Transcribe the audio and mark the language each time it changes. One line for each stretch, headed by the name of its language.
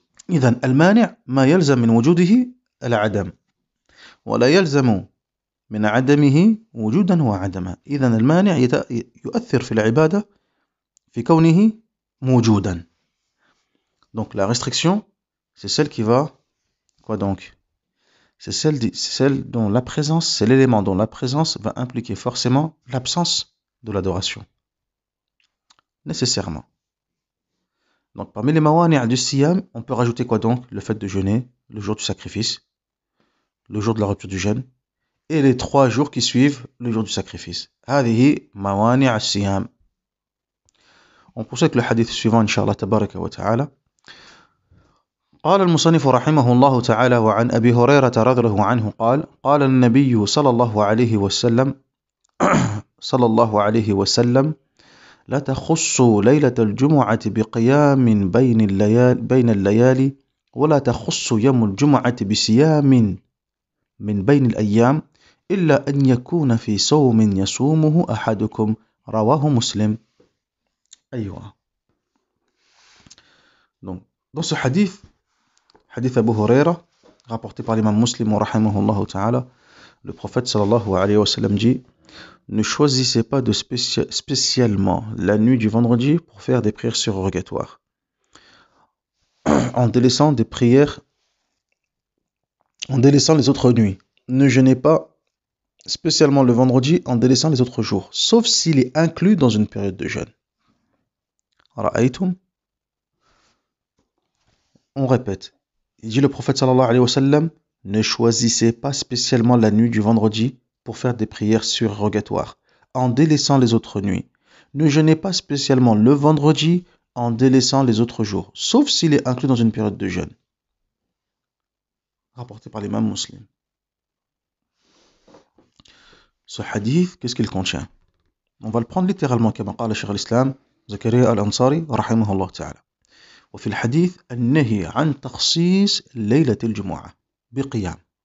Arabic: إذن المانع ما يلزم من وجوده العدم. ولا يلزم من عدمه وجودا وعدما. إذن المانع يؤثر في العبادة في كونه موجودا.
French: Donc la restriction, c'est celle qui va... Quoi donc? C'est celle dont la présence, c'est l'élément dont la présence va impliquer forcément l'absence de l'adoration. Nécessairement. Donc parmi les mawani' du siyam, on peut rajouter quoi donc? Le fait de jeûner, le jour du sacrifice, le jour de la rupture du jeûne, et les 3 jours qui suivent le jour du sacrifice.
Arabic: هذه موانع الصيام.
French: On poursuit avec le hadith suivant, Inch'Allah, tabaraka wa ta'ala.
Arabic: قال المصنف رحمه الله تعالى وعن أبي هريرة رضي الله عنه قال قال النبي صلى الله عليه وسلم لا تخصوا ليلة الجمعة بقيام بين الليالي ولا تخصوا يوم الجمعة بصيام من بين الأيام إلا أن يكون في صوم يصومه أحدكم رواه مسلم. أيوة.
French: Donc, dans ce hadith Abu Huraira, rapporté par l'imam Muslim, rahimahullah ta'ala, le prophète sallallahu alayhi wa sallam dit: ne choisissez pas de spécialement la nuit du vendredi pour faire des prières surrogatoires, en délaissant les autres nuits. Ne jeûnez pas spécialement le vendredi en délaissant les autres jours, sauf s'il est inclus dans une période de jeûne. Ra'aytum? On répète. Il dit le prophète sallallahu alayhi wa sallam: ne choisissez pas spécialement la nuit du vendredi pour faire des prières surrogatoires, en délaissant les autres nuits. Ne jeûnez pas spécialement le vendredi en délaissant les autres jours, sauf s'il est inclus dans une période de jeûne. Rapporté par l'imam Muslim. Ce hadith, qu'est-ce qu'il contient? On va le prendre littéralement,
Arabic: كما قال شيخ الإسلام زكريا الأنصاري رحمه الله تعالى. وفي الحديث النهي عن تخصيص ليلة الجمعة بقيام.